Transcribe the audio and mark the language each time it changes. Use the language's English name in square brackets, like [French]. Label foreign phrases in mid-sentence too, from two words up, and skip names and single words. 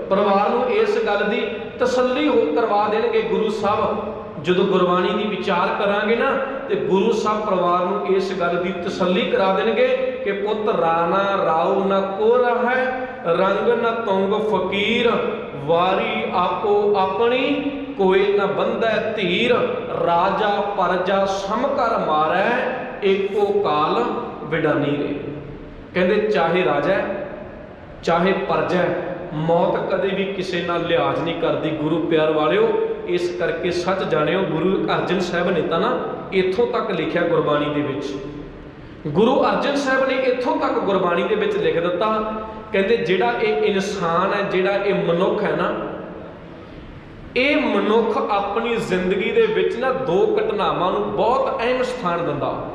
[Punjabi] ਪਰਿਵਾਰ ਨੂੰ ਇਸ ਗੱਲ ਦੀ ਤਸੱਲੀ ਹੋ ਕਰਵਾ ਦੇਣਗੇ ਗੁਰੂ ਸਾਹਿਬ। ਜਦੋਂ ਗੁਰਬਾਣੀ ਕੀ ਵਿਚਾਰ ਕਰਾਂਗੇ ਨਾ, ਤੋ ਗੁਰੂ ਸਾਹਿਬ ਪਰਿਵਾਰ ਨੂੰ ਇਸ ਗੱਲ ਕੀ ਤਸੱਲੀ ਕਰਾ ਦੇਣਗੇ ਕਿ ਪੁਤ ਰਾਣਾ ਰਾਵ ਨ ਕੋਰਾ ਹੈ, ਰੰਗ ਨ ਤੁੰਗ ਫਕੀਰ, ਵਾਰੀ ਆਪੋ ਅਪਨੀ ਕੋਈ ਨ ਬੰਧੈ ਧੀਰ, ਰਾਜਾ ਪਰਜਾ ਸਮ ਕਰ ਮਾਰੈ, ਏਕੋ ਕਾਲ ਵਿਡਾਨੀ ਰੇ। ਕਹਤੇ ਚਾਹੇ ਰਾਜਾ ਚਾਹੇ ਪਰਜਾ, ਮੌਤ ਕਦੇ ਭੀ ਕਿਸੀ ਨਾਲ ਲਿਹਾਜ਼ ਨਹੀਂ ਕਰਤੀ। ਗੁਰੂ ਪਿਆਰ ਵਾਲਿਓ, ਇਸ ਕਰਕੇ ਸੱਚ ਜਾਣਿਓ ਗੁਰੂ ਅਰਜਨ ਸਾਹਿਬ ਨੇ ਤੋ ਨਾ ਇੱਥੋਂ ਤੱਕ ਲਿਖਿਆ ਗੁਰਬਾਣੀ ਦੇ ਵਿਚ, ਗੁਰੂ ਅਰਜਨ ਸਾਹਿਬ ਨੇ ਇੱਥੋਂ ਤੱਕ ਗੁਰਬਾਣੀ ਦੇ ਵਿਚ ਲਿਖ ਦਿੱਤਾ, ਕਹਤੇ ਜਿਹੜਾ ਯੇ ਇਨਸਾਨ ਹੈ, ਜਿਹੜਾ ਯੇ ਮਨੁੱਖ ਹੈ ਨਾ, ਯੇ ਮਨੁੱਖ ਅਪਨੀ ਜ਼ਿੰਦਗੀ ਦੇ ਵਿਚ ਨਾ ਦੋ ਘਟਨਾਵਾਂ ਨੂੰ ਬਹੁਤ ਅਹਿਮ ਸਥਾਨ ਦਿੰਦਾ।